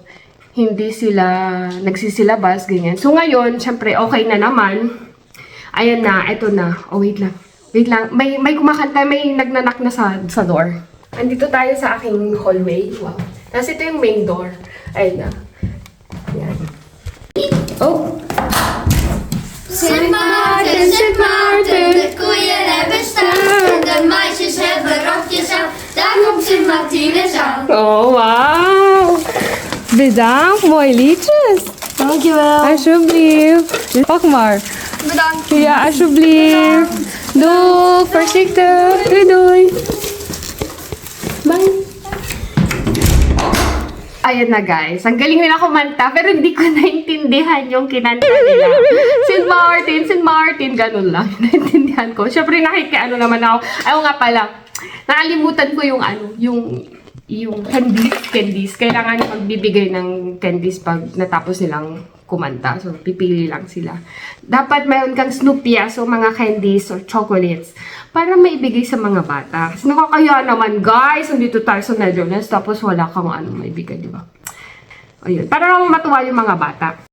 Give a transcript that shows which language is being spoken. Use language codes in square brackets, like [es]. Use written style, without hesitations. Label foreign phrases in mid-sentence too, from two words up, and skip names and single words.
[tl] Hindi sila nagsisilabas, ganyan. So ngayon, syempre, okay na naman. Ayan na, eto na. Oh, wait lang. Wait lang. May kumakanta, may nagnanak na sa door. Andito tayo sa aking hallway. Wow. Tapos ito yung [en] main door. [tl] Ayan na. Ayan. Oh! [nl] Sint Maarten, de koeien hebben staan. En de meisjes hebben rokjes aan. Daar komt Sint Martinus aan. Oh, wow! Bedankt, mooie liedjes. Dankjewel. Alsjeblieft. Pak maar. Bedankt. Ja, alsjeblieft. Doei, voorzichtig. Doei, doei. Bye! [tl] Ayan na guys, ang galing nila kumanta pero hindi ko naintindihan yung kinanta nila. St. Martin, ganun lang. Naintindihan ko. Siyempre naman ako. Ayaw nga pala, nakalimutan ko yung candies. Kailangan magbibigay ng candies pag natapos nilang kumanta. So, pipili lang sila. Dapat mayroon kang Snoopy, so mga [en] candies or chocolates [tl] para maibigay sa mga bata. Kasi nakakaya naman, guys, nandito tayo sa Netherlands, tapos wala kang maibigay, di ba? Ayun. Para lang matuwa yung mga bata.